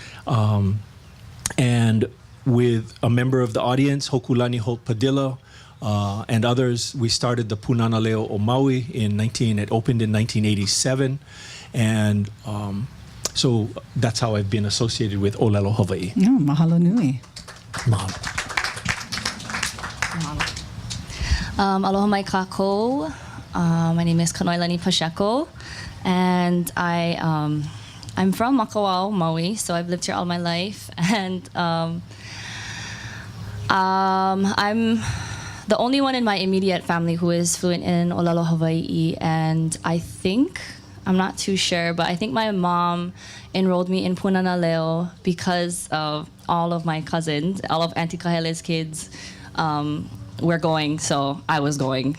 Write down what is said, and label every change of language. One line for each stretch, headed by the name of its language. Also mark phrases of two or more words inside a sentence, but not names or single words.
English: And with a member of the audience, Hokulani Holt Padilla, and others, we started the Punana Leo o Maui it opened in 1987. And so that's how I've been associated with ʻŌlelo Hawaii.
Hawaiian: Oh, mahalo nui. Mahalo. Aloha mai kākou.
English: My name is Kanoilani Pacheco, and I'm from Makawao, Maui, so I've lived here all my life. And I'm the only one in my immediate family who is fluent in ʻŌlelo Hawaii, and I'm not too sure, but I think my mom enrolled me in Punana Leo because of all of my cousins, all of Auntie Kahele's kids were going, so I was going.